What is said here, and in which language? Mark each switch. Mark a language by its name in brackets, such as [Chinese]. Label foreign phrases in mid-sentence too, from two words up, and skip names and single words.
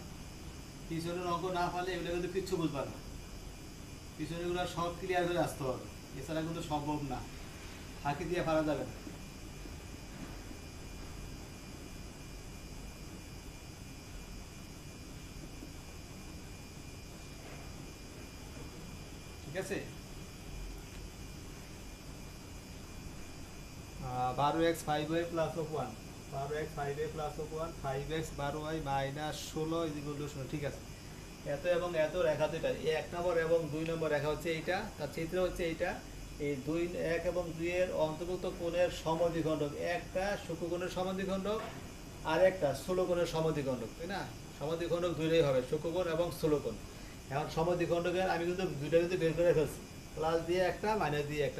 [Bangla] পিছনের অঙ্ক না পারলে এগুলো কিন্তু কিচ্ছু বুঝবা না, পিছনেগুলো সব ক্লিয়ার করে আসতে হবে, এছাড়া কিন্তু সম্ভব না, ফাঁকি দিয়ে পারা যাবে না। ঠিক আছে। [English] 12x 5y plus of 1, 12x 5y plus of 1, 5x 12y minus 16 is equal to 0। [Bangla] ঠিক আছে। এত এবং এত রেখা দুইটা, এই 1 নম্বর এবং 2 নম্বর রেখা হচ্ছে এইটা, তার চিত্র হচ্ছে এইটা। এই 1 এবং 2 এর অন্তর্ভুক্ত কোণের সমদ্বিখণ্ডক, একটা সূক্ষ্মকোণের সমদ্বিখণ্ডক আর একটা স্থূলকোণের সমদ্বিখণ্ডক, তাই না। সমদ্বিখণ্ডক দুইটাই হবে, সূক্ষ্মকোণ এবং স্থূলকোণ। এখন সমদ্বিখণ্ডকের আমি কিন্তু দুইটা কিন্তু বের করে ফেলছি, প্লাস দিয়ে একটা মাইনাস দিয়ে একটা।